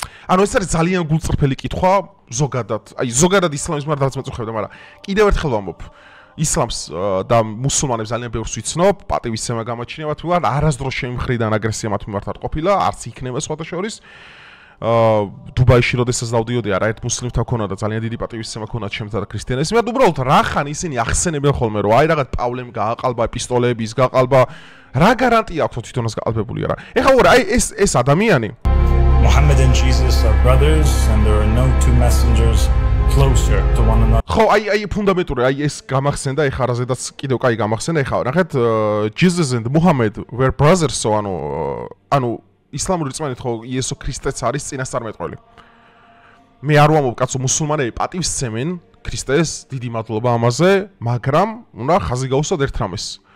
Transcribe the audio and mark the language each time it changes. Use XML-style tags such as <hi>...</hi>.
<ka>ანუ ეს არის ძალიან გულწრფელი კითხვა ზოგადად. აი ზოგადად ისლამის მიმართ რაც მეწუხებდა, მაგრამ კიდევ ერთხელ ვამბობ, ისლამს და მუსულმანებს ძალიან ბევრს ვიცნობ, პატივისცემა გამაჩნია მათ მიმართ, არასდროს ჩემი მხრიდან აგრესია მათ მიმართ არ ყოფილა, არც იქნება სხვათა შორის. დუბაიში როდესაც დავდიოდი, არაერთ მუსლიმთან ქონა და ძალიან დიდი პატივისცემა ქონდა ჩემთან და ქრისტიანებს. მე უბრალოდ რახან ისინი ახსენებენ ხოლმე, რომ აი რაღაც პავლემ გააყალბა, ეპისტოლეების გაყალბა, რა გარანტია აქვს თვითონაც გაყალბებული არა? ეხლა უბრალოდ აი ეს ადამიანი</ka> <en>Muhammad and Jesus are brothers and there are no two messengers closer to one another.</en> <ka>ხო, აი ფუნდამენტური, აი ეს გამახსენდა, ეხლა რაზედაც კიდევ კაი გამახსენდა, ეხლა ნახეთ</ka> <en>Jesus and Muhammad were brothers, so</en> <ka>ანუ ისლამური რწმენით ხო იესო ქრისტეც არის წინასწარმეტყველი. მე არ ვამბობ, კაცო, მუსულმანები პატივისცემენ ქრისტეს, დიდი მადლობა ამაზე, მაგრამ უნდა ხაზი გაუსვათ ერთ რამეს.</ka>